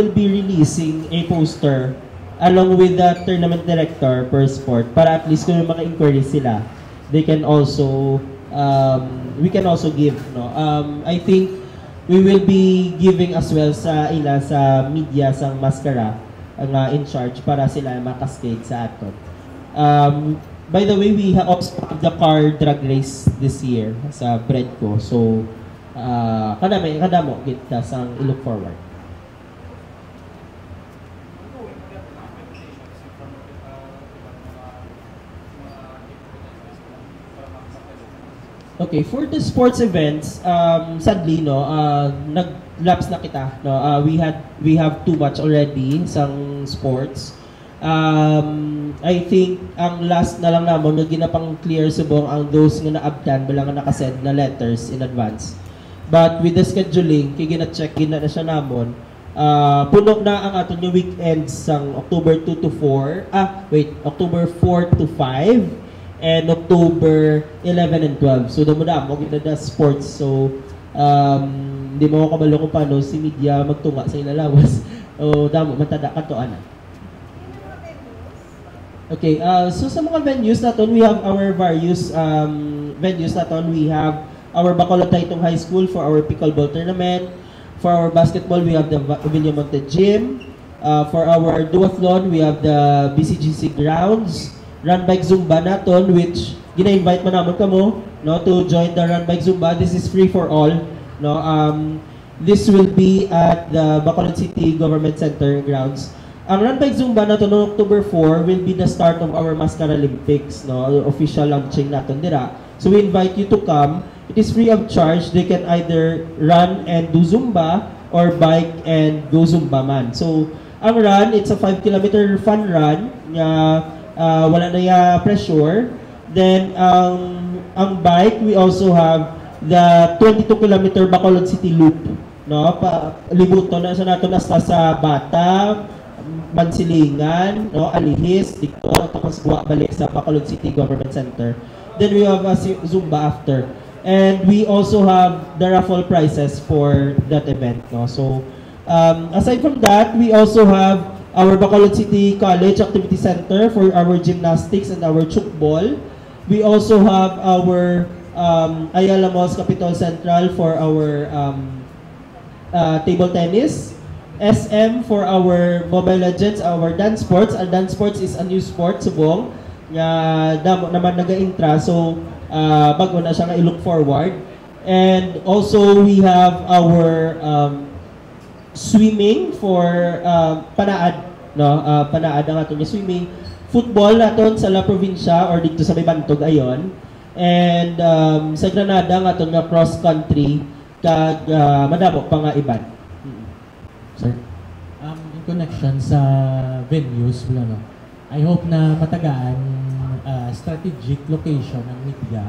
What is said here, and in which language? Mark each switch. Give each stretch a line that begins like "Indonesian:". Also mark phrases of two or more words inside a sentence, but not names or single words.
English: will be releasing a poster along with the tournament director per sport
Hiligaynon: para at least kung may mga inquiries sila,
English: they can also we can also give, no. I think we will be giving as well
Hiligaynon: sa media sang Mascara ang in charge para sila makaskate sa aton.
English: By the way, we have also the car drag race this year sa Bredco.
Hiligaynon: So, kadamo kita sang i-
English: look forward. Okay, for the sports events, sadly, no,
Hiligaynon: nag-lapse na kita, no.
English: We have too much already sang sports. I think
Hiligaynon: ang last na lang namon nga ginapang clear subong ang those nga naabtan bala nga nakasend na
English: letters in advance. But with the scheduling,
Hiligaynon: kay gina-check na siya namon, puno na ang aton yung weekends sang
English: October 2 to 4, October 4 to 5 and October 11 and 12.
Hiligaynon: So damo na mo gina sports. So di mo ko kabalo kung paano si media magtunga sa ilalawas. O damo matada kadto ana. Okay, so sa mga venues naton,
English: we have our various venues naton. We have our Bacolod Taytong High School for our pickleball tournament. For our basketball, we have the Villamonte Gym. For our duathlon, we have the BCGC grounds.
Hiligaynon: Run Bike Zumba naton, which gina-invite man namon kamo, no,
English: to join the Run Bike Zumba. This is free for all, no. This will be at the Bacolod City Government Center grounds. Ang Run Bike Zumba nato no October 4 will be the start of our Mascara Olympics, no, official launching
Hiligaynon: naton dira.
English: So we invite you to come. It is free of charge. They can either run and do Zumba or bike and go Zumba man. So ang run, it's a 5-kilometer fun run
Hiligaynon: nga wala na ya pressure.
English: Then ang bike, we also have the 22-kilometer Bacolod City Loop, no,
Hiligaynon: libuton na sa naton hasta sa Bata, Mansilingan, no, Alihis, dito tapos buwa balik sa Bacolod City Government Center.
English: Then we have a Zumba after. And we also have the raffle prizes for that event, no. So aside from that, we also have our Bacolod City College Activity Center for our gymnastics and our chukball. We also have our Ayala Malls Capitol Central for our table tennis. SM for our Mobile Legends, our dance sports. Our dance sports is a new sport
Hiligaynon: subong nga damo naman naga-intra, so bago na siya nga i-look forward.
English: And also we have our swimming for panaad, no,
Hiligaynon: panaad ang aton swimming. Football naton sa La Provincia or dito sa may Bantog ayon. And sa Granada nga itong nga cross country kag madamo pa nga iban.
English: Sir, in connection sa venues, no, I hope
Hiligaynon: na matagaan
English: strategic location ng media.